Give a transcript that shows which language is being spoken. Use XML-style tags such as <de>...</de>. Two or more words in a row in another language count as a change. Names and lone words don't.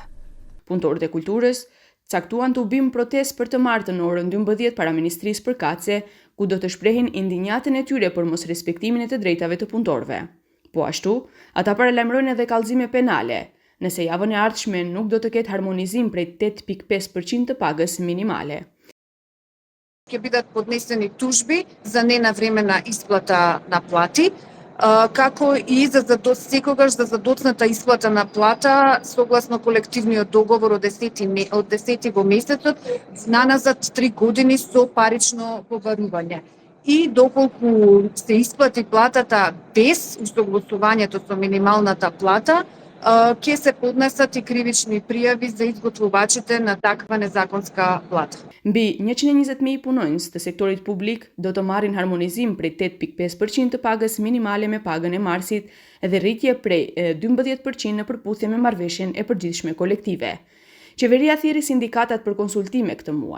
<sq>Punëtorët e kulturës caktuan të u bim protestë për të martën në orën 12 para Ministrisë përkatëse, ku do të shprehin indinjatën e tyre për mos respektimin e të drejtave të punëtorëve. Po ashtu, ata paralajmërojnë edhe kallëzime penale, nëse javën e ardhshme nuk do të ketë harmonizim prej 8.5% të pagës minimale.</sq> <mk>Ќе бидат поднесени тужби за ненавремена исплата на плати, како и секогаш за задоцната исплата на плата согласно колективниот договор од 10 во месецот, наназад 3 години со парично побарување. И доколку се исплати платата без усогласувањето со минималната плата, ќе се поднесат и кривични пријави за изготвувачите на таква незаконска плата.</mk> <sq>Mbi 120.000 punonjës të sektorit publik do të marrin harmonizim prej 8.5% të pagës minimale me pagën e marsit dhe rritje prej 12% në përputhje me marrëveshjen e përgjithshme kolektive. Qeveria thirrri sindikatat për konsultime këtë muaj.</sq>